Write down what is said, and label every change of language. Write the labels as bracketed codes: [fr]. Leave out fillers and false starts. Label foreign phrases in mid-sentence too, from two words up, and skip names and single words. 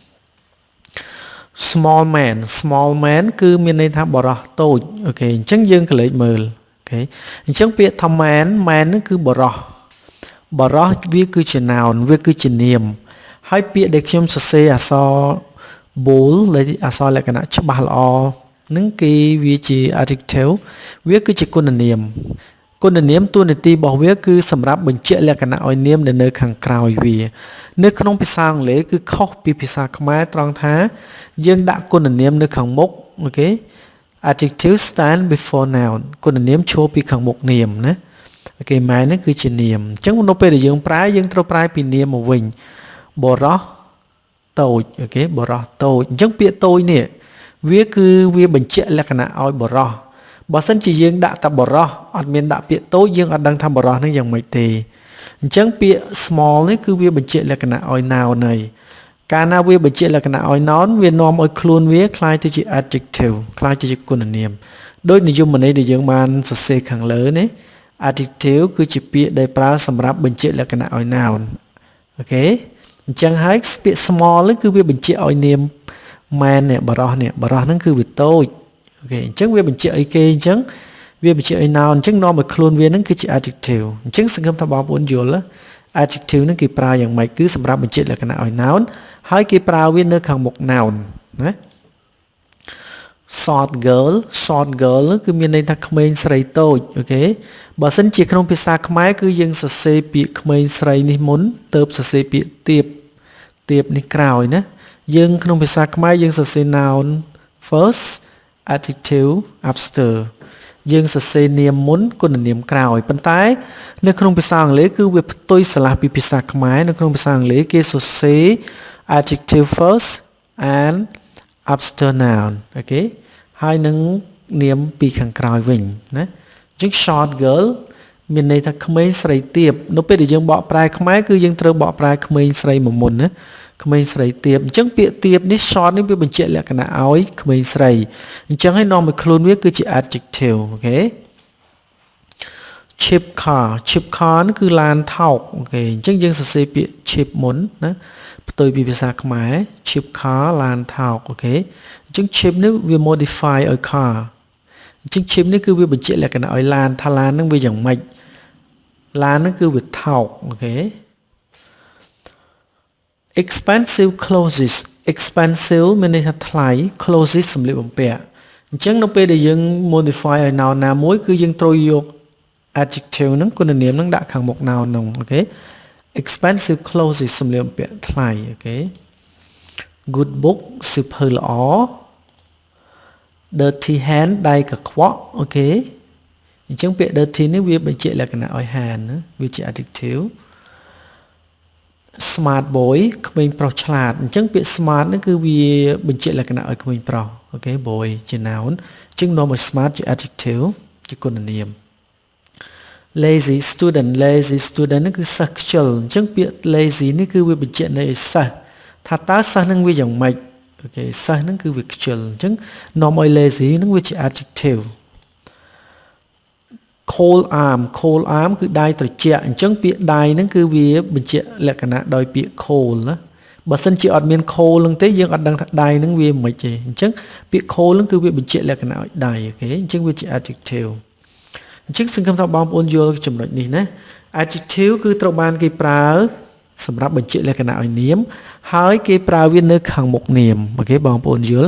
[en] small man [km] គឺមានន័យថាបរោះតូចអូខេអញ្ចឹងយើងក៏លេចមើលអូខេអញ្ចឹងពាក្យថា man ហ្នឹងគឺបរោះវាគឺជា noun វាគឺជានាមហើយពាក្យដែលខ្ញុំសរសេរអក្សរ bold អក្សរលក្ខណៈច្បាស់ល្អនឹងគេវាជា adjective វាគឺជាគុណនាមតួនាទីរបស់វាគឺសម្រាប់បញ្ជាក់លក្ខណៈឲ្យនាមដែលនៅខាងក្រោយ វានៅក្នុងភាសាអង់គ្លេសគឺខុសពីភាសាខ្មែរត្រង់ថាយើងដាក់គុណនាមនៅខាងមុខអូខេ [en] adjective stand before noun [km] គុណនាមឈរពីខាងមុខនាមណាអូខេម៉ែនេះគឺជានាមអញ្ចឹងនៅពេលដែលយើងប្រើយើងត្រូវប្រើពីនាម មកវិញបរោះតូចអូខេបរោះតូចអញ្ចឹងពាក្យតូចនេះវាបញ្ជាក់លក្ខណៈឲ្យបរោះបើសិនជាយើងដាក់តែបរោះអត់មានដាក់ពាក្យតូចយើងអត់ដឹងថាបរោះនឹងយ៉ាងម៉េចទេអ ញ្ចឹងពាក្យ small នេះគឺវាបញ្ជាក់លក្ខណៈឲ្យ noun ហើយកាលណាវាបញ្ជាក់លក្ខណៈឲ្យ noun វានាំឲ្យខ្លួនវាคล้ายទៅជា adjective คล้าย ទៅជាគុណនាមដោយនិយមន័យដែលយើងបានសរសេរខាងលើនេះ adjective គឺជាពាក្យដែលប្រើសម្រាប់បញ្ជាក់លក្ខណៈឲ្យ noun អូខេអញ្ចឹងហើយពាក្យ small នេះគឺវាបញ្ជាក់ឲ្យនាម man នេះបរោះហ្នឹងគឺវាតូចអូខេអញ្ចឹងវាបញ្ជាក់អីគេអញ្ចឹងវាបញ្ជាក់ឲ្យ noun អញ្ចឹងនាំឲ្យខ្លួនវាហ្នឹងគឺជា adjective អញ្ចឹងសង្ឃឹមថាបងប្អូនយល់ adjective ហ្នឹងគេប្រើយ៉ាងម៉េចគឺសម្រាប់បញ្ជាក់លក្ខណៈឲ្យ noun ហើយគេប្រើវានៅខាងមុខ noun ណា [en] short girl [km] គឺមានន័យថាក្មេងស្រីតូចអូខេបើសិនជាក្នុងភាសាខ្មែរគឺយើងសរសេរពាក្យក្មេងស្រីនេះមុនទើបសរសេរពាក្យទៀបនេះក្រោយណា យើងក្នុងភាសាខ្មែរយើងសរសេរ [en] noun first adjective after [km] យើងសរសេរនាមមុនគុណនាមក្រោយប៉ុន្តែនៅក្នុងភាសា អង់គ្លេសគឺវាផ្ទុយស្រឡះពីភាសាខ្មែរនៅក្នុងភាសាអង់គ្លេសគេសរសេរ [en] adjective first and after noun [km] អូខេហើយនឹងនាមពីខាងក្រោយវិញណាអញ្ចឹង [en] short girl [km] មានន័យថាក្មេងស្រីទាបនៅពេលដែលយើងបកប្រែខ្មែរគឺយើងត្រូវបកប្រែក្មេងស្រីមកមុនណាក្មេងស្រីទាបអញ្ចឹងពាក្យទាបនេះ short នេះវាបញ្ជាក់លក្ខណៈឲ្យក្មេងស្រីអញ្ចឹងឲ្យនាំមកខ្លួនវាគឺជា adjective អូខេ [en] chip car [km] នេះគឺឡានថោកអូខេអញ្ចឹងយើងសរសេរពាក្យ chip មុនណាផ្ទុយពីភាសាខ្មែរ [en] chip car [km] ឡានថោកអូខេអញ្ចឹង chip នេះវា modify ឲ្យ car អញ្ចឹង chip នេះគឺវាបញ្ជាក់លក្ខណៈឲ្យឡានថាឡានហ្នឹងវាយ៉ាងម៉េចឡានហ្នឹងគឺវាថោកអូខេ [en] expensive clothes expensive [km] មានន័យថាថ្លៃ clothes សម្លៀកបំពាក់អញ្ចឹងនៅពេលដែលយើង modify ឲ្យ noun ណាមួយគឺយើងត្រូវយក adjective ហ្នឹងគុណនាមហ្នឹងដាក់ខាងមុខ noun ហ្នឹងអូខេ [en] expensive clothes [km] សម្លៀកបំពាក់ថ្លៃអូខេ [en] good book [km] សៀវភៅល្អ [en] dirty hand [km] ដៃកខ្វក់អូខេអញ្ចឹងពាក្យ dirty នេះវាបញ្ជាក់លក្ខណៈឲ្យ hand ណាវាជា adjective [en] smart boy [km] ក្មេងប្រុសឆ្លាតអញ្ចឹងពាក្យ smart នេះគឺវាបញ្ជាក់លក្ខណៈឲ្យក្មេងប្រុសអូខេ boy ជា noun អញ្ចឹងនាំឲ្យ smart ជា adjective ជាគុណនាម [en] lazy student [km] នេះគឺសិស្សខ្ជិលអញ្ចឹងពាក្យ lazy នេះគឺវាបញ្ជាក់នៅឲ្យសិស្សថាតើសិស្សនឹងវាយ៉ាងម៉េចអូខេសិស្សហ្នឹងគឺវាខ្ជិលអញ្ចឹងនាំឲ្យ lazy ហ្នឹងវាជា adjective [en] cold arm [km] គឺដៃត្រជាក់អញ្ចឹងពាក្យដៃហ្នឹងគឺវាបញ្ជាក់លក្ខណៈដោយពាក្យ cold ណាបើសិនជាអត់មាន cold ហ្នឹងទេយើងអត់ដឹងថាដៃហ្នឹងវាមិនទេអញ្ចឹងពាក្យ cold ហ្នឹងគឺវាបញ្ជាក់លក្ខណៈឲ្យដៃអូខេអញ្ចឹងវាជា adjective អញ្ចឹងសង្ឃឹមថាបងប្អូនយល់ចំណុចនេះណា adjective គឺត្រូវបានគេប្រើសម្រាប់បញ្ជាក់លក្ខណៈឲ្យនាមហើយគេប្រើវានៅខាងមុខនាមអូខេបងប្អូនយល់